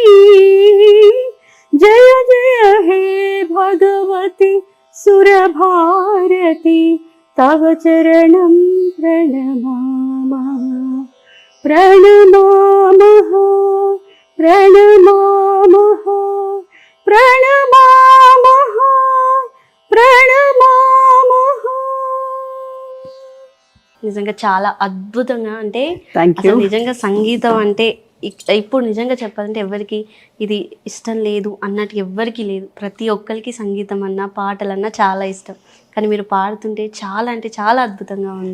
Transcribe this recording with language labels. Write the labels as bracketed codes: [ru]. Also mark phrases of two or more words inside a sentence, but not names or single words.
[sa] जय जय हे भगवती सुरभारती तव चरणं प्रणमामः। प्रणमामः प्रणमामः प्रणमामः ప్రణమామః. [te] నిజంగా చాలా అద్భుతంగా, అంటే [en] Thank you. [te] అసలు నిజంగా సంగీతం అంటే ఇప్పుడు నిజంగా చెప్పాలంటే ఎవరికి ఇది ఇష్టం లేదు అన్నట్టు ఎవ్వరికి లేదు. ప్రతి ఒక్కరికి సంగీతం అన్నా పాటలన్నా చాలా ఇష్టం. కానీ మీరు పాడుతుంటే చాలా అంటే చాలా అద్భుతంగా ఉంది.